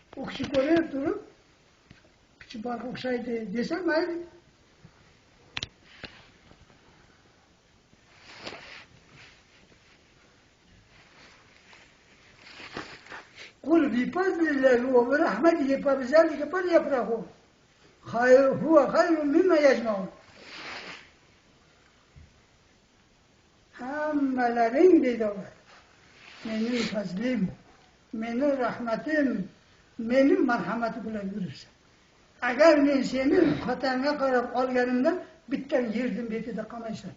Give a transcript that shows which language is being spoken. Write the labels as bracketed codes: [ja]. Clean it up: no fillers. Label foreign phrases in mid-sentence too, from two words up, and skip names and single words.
[uz] kishi ko'rib turib, pichi borga o'xshaydi desa mayli. [ar] قل بفضل الله وبرحمته فبذلك فليفرحوا هو خير مما يجمعون. [uz] Hammalaring deydi Allah. Mening fazlim, mening rahmatim, mening marhamatim bilan yuribsan. Agar men seni xatanga qarab olganimda bittan yerdim betida qolmaysan.